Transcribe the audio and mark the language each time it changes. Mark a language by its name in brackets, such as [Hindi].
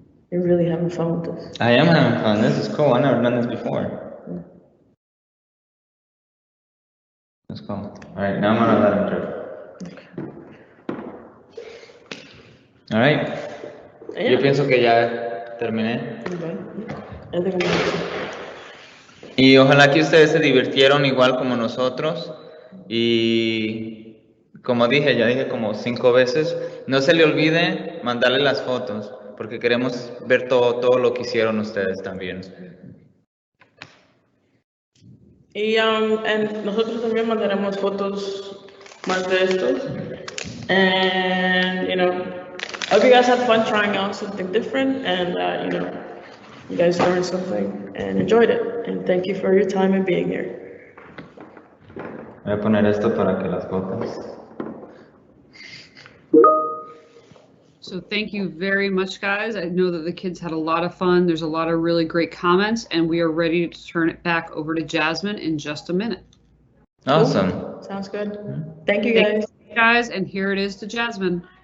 [English] You're really having fun with this. I am having fun. This is cool. I've never done this before. That's cool. All right, now I'm gonna let him drip. All right. Yeah. [Spanish] Yo pienso que ya terminé. Y ojalá que ustedes se divirtieron igual como nosotros. Y como dije, ya dije como 5 veces, no se le olvide mandarle las fotos, porque queremos ver todo lo que hicieron ustedes también. Y nosotros también mandaremos fotos más de estos. [English] And, I hope you guys had fun trying out something different, and, you guys learned something and enjoyed it. And thank you for your time and being here. [Spanish] Voy a poner esto para que las fotos. [English] So thank you very much, guys. I know that the kids had a lot of fun. There's a lot of really great comments, and we are ready to turn it back over to Jasmine in just a minute. Awesome. Cool. Sounds good. Thank you, guys. Thank you, guys, and here it is to Jasmine.